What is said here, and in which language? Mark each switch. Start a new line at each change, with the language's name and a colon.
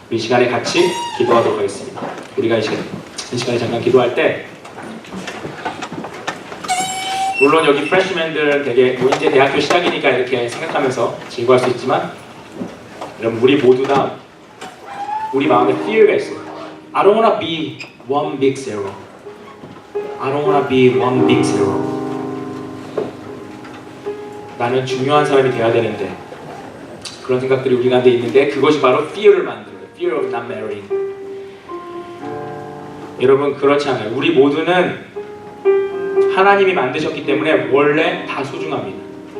Korean: 이 시간에 같이 기도하도록 하겠습니다. 우리가 이 시간에 잠깐 기도할 때 물론 여기 프레시맨들은 되게 이제 대학교 시작이니까 이렇게 생각하면서 즐거워할 수 있지만 여러분 우리 모두 다 우리 마음에 fear가 있어요.
English: I don't wanna be one big zero. I don't wanna be one big zero.
Korean: 나는 중요한 사람이 돼야 되는데 그런 생각들이 우리 가운데 있는데 그것이 바로 fear를 만들어요.
English: Fear of not marrying.
Korean: 여러분 그렇지 않아요. 우리 모두는 하나님이 만드셨기 때문에 원래 다 소중합니다.